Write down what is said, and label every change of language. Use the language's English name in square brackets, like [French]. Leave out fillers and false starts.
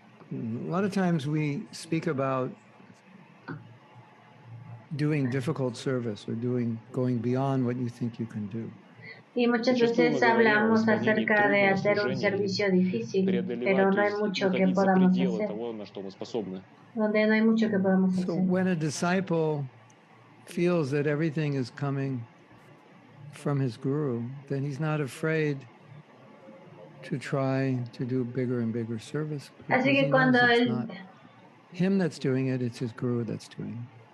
[English] A lot of times we speak about doing difficult service or going beyond what you think you can do. [Spanish] Y muchas veces hablamos acerca de hacer un servicio difícil, pero no hay mucho que podamos hacer. Donde no hay mucho que podamos hacer. [English] So when a disciple feels that everything is coming from his guru, then he's not afraid to try to do bigger and bigger service. [Spanish] Así que cuando [English] it's not him that's doing it, it's his guru that's doing it.